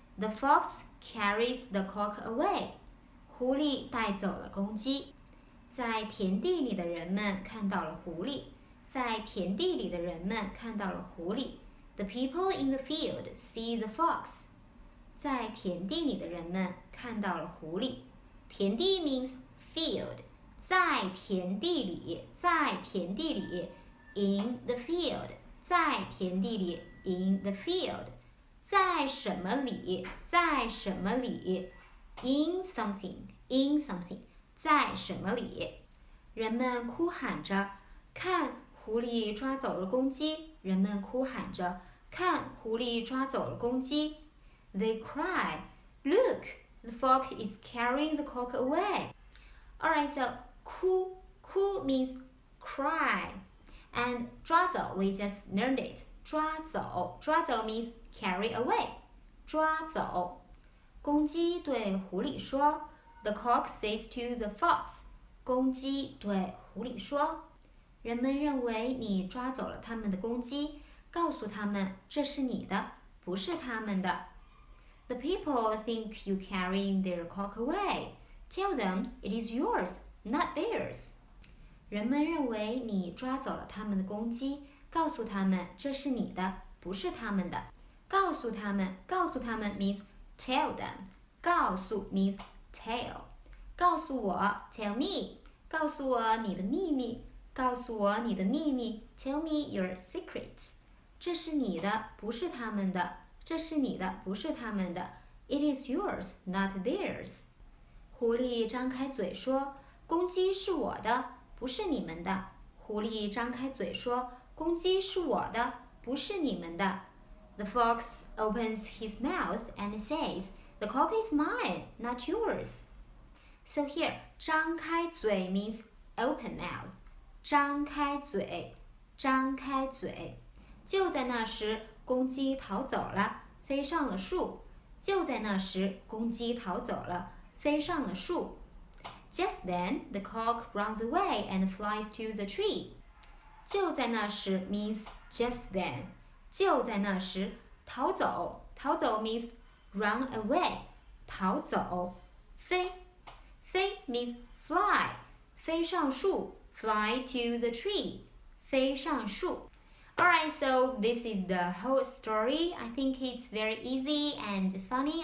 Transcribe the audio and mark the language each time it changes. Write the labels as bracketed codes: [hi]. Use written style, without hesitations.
[en] The fox carries the cock away. [zh] 狐狸带走了公鸡。在田地里的人们看到了狐狸。在田地里的人们看到了狐狸。 [en] The people in the field see the fox. [zh] 在田地里的人们看到了狐狸。 [en] 田地 means field. [zh] 在田地里，在田地里 [en] in the field. [zh] 在田地里 [en] in the field. [zh] 在什么里，在什么里 [en] in something, in something. [zh] 在什么里？人们哭喊着，看，狐狸抓走了公鸡。人们哭喊着，看，狐狸抓走了公鸡。 [en] They cry, look, the fox is carrying the cock away. Alright, so 哭 means cry. And 抓走 we just learned it. 抓走 means carry away. [zh] 抓走。公鸡对狐狸说 [en] The cock says to the fox. [zh] 公鸡对狐狸说，人们认为你抓走了他们的公鸡，告诉他们这是你的，不是他们的。 [en] The people think you carrying their cock away. Tell them it is yours, not theirs. [zh] 人们认为你抓走了他们的公鸡，告诉他们这是你的，不是他们的。 [en] 告诉他们 means tell them. 告诉 means tell. [zh] 告诉我 [en] tell me. [zh] 告诉我你的秘密，告诉我你的秘密 [en] tell me your secret. [zh] 这是你的，不是他们的。这是你的，不是他们的。 [en] It is yours, not theirs. [zh] 狐狸张开嘴说，公鸡是我的，不是你们的。狐狸张开嘴说，公鸡是我的，不是你们的。 [en] The fox opens his mouth and says, The cock is mine, not yours. So here, 张开嘴 means open mouth. [zh] 张开嘴，张开嘴。就在那时，公鸡逃走了，飞上了树。就在那时，公鸡逃走了，飞上了树。 [en] Just then, the cock runs away and flies to the tree. 就在那时 means just then. 就在那时，逃走，逃走 means run away. 逃走，飞，飞 means fly. 飞上树 fly to the tree. [zh] 飞上树。 [en] Alright, so this is the whole story. I think it's very easy and funny.